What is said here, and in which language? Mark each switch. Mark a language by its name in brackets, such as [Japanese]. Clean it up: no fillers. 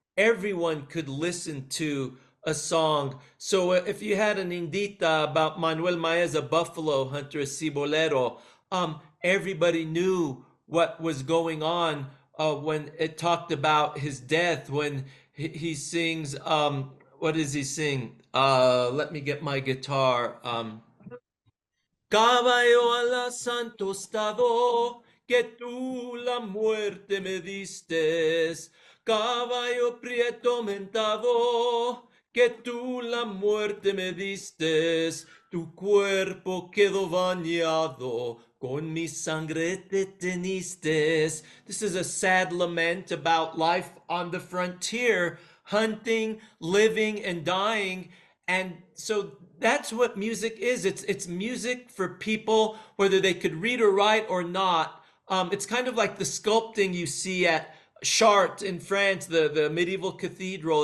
[English] Everyone could listen to a song. So if you had an indita about Manuel Maez, a buffalo hunter, a cibolero, everybody knew what was going on when it talked about his death, when he sings, what does he sing? Let me get my guitar. [Spanish] Caballo alas santo estado, que tú la muerte me distes. Caballo prieto mentado, que tú la muerte me distes. Tu cuerpo quedó bañado, con mi sangre te tenistes. [English] This is a sad lament about life on the frontier, hunting, living, and dying. And so that's what music is. It's music for people, whether they could read or write or not. It's kind of like the sculpting you see at Chartres in France, the medieval cathedral.